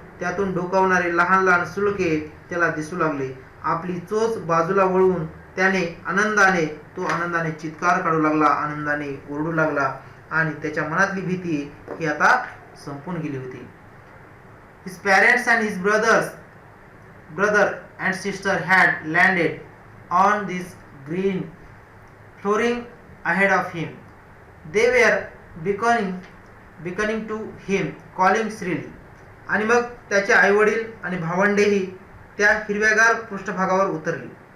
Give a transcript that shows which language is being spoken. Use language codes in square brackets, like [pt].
[mr] त्यातून डोकावणारे लहान लहान सुळके त्याला दिसू लागले. आपली चोच बाजूला वळवून त्याने आनंदाने चित्कार काढू लागला, आनंदाने ओरडू लागला आणि त्याच्या मनातली भीती ही आता संपून गेली होती. [en] His parents and his brother and sister had landed on this green flooring ahead of him. They were beckoning to him, calling shrilly. [mr] आणि मग त्याचे आईवडील आणि भावंडेही त्या हिरव्यागार पृष्ठभागावर उतरली.